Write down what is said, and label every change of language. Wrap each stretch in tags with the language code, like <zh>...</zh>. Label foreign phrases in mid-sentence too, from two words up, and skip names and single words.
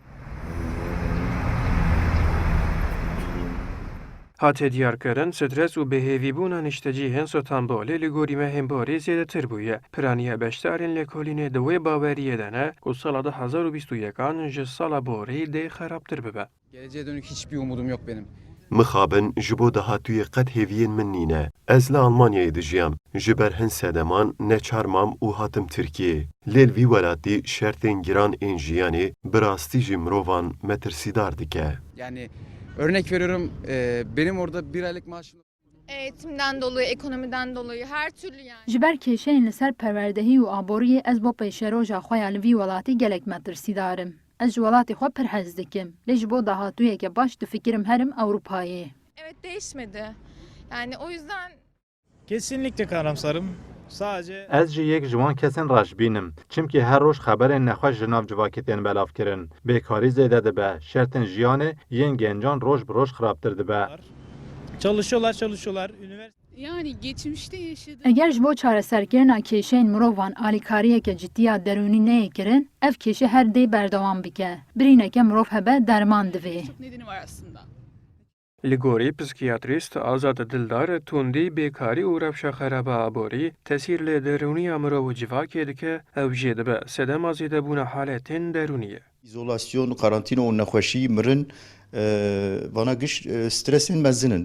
<ku>Hatê diyarkirin, stres û bêhêvîbûna niştecîhên Stanbulê li gorî mehên borê zêdetir bûye. Piraniya beşdarên lêkolînê di wê baweriyê de ne ku sala 2021 ji sala borê dê xerabtir bibe.</ku> <tr>Geleceğe dönük hiçbir umudum yok benim.</tr> <ku>Mixabin ji bo dahatûyê qet hêviyên min nîne. Ez li Almanyayê dijiyam. Ji ber hin sedeman neçar mam û hatim Tirkiyeyê. Lêl vî welatî şertên giran ên jiyanê bi rastî jî mirovan metirsîdar dike.</ku> <tr>Yani örnek veriyorum benim orada bir aylık maaşım... Eğitimden dolayı, ekonomiden dolayı her türlü yani.</tr> <ku>Ji ber kêşeyên li ser perwerdehî û aboriyê ez bo pêşeroja xwe ya li vî welatî gelek metirsîdarim. Ez ji welatê xwe pir hez dikim. Lê ji bo dahatûyeke baş difikirim herim Ewropayê.</ku> <tr>Evet, değişmedi. Yani o yüzden Kesinlikle karamsarım. Sadece</tr> <ku>Ez ji yek ji wan kesên rajbînim. Çimkî her roj xeberên nexweş ji nav civaketên belav kirin. Bêkarî zêde dibe. Şertên jiyanê yên gencan roj bi roj xirabtir dibe.</ku> <tr>çalışıyorlar. Yani geçmişte yaşadığım</tr> <ku>Eger ji bo çareserkirina kêşeyên mirovan alîkariyeke ciddiya derûnî neyê kirin, ev kêşe her dê berdewam bike. Birîneke mirov hebe derman divê.</ku> <tr>çok nedeni var aslında.</tr> <ku>Li gorî psikiyatrîst Azad Dildar tundî, bêkarî û rewşa xeraba aborî tesîr li derûniya mirov û civakê dike, ew jê dibe sedema zêdebûna haletên derûnî ye. İzolasyon, karantina û nexweşî mirin vana giş stresên mezinin.</ku>